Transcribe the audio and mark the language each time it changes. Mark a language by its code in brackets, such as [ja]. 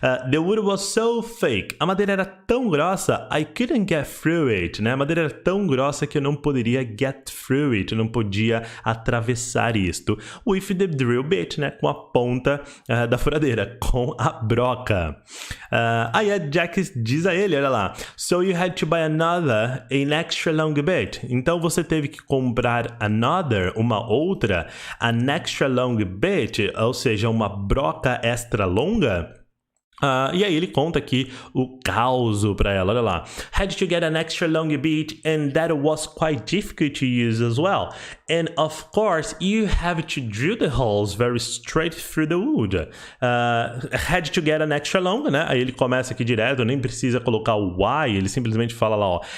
[en] The wood was so thick, [pt] a madeira era tão grossa, [en] I couldn't get through it, [pt] né? A madeira era tão grossa que eu não poderia [en] get through it, [pt] eu não podia atravessar isto. [en] With the drill bit, [pt] né? Com a ponta da furadeira, com a broca. Aí a Jack diz a ele, olha lá, [en] so you had to buy an extra long bit. [pt] Então você teve que comprar uma outra, [en] an extra long bit, [pt] ou seja, uma broca extra longa. E aí ele conta aqui o causo para ela, olha lá. [en] Had to get an extra long bit and that was quite difficult to use as well. And of course, you have to drill the holes very straight through the wood. Had to get an extra long, [pt] né? Aí ele começa aqui direto, nem precisa colocar o why, ele simplesmente fala lá, ó.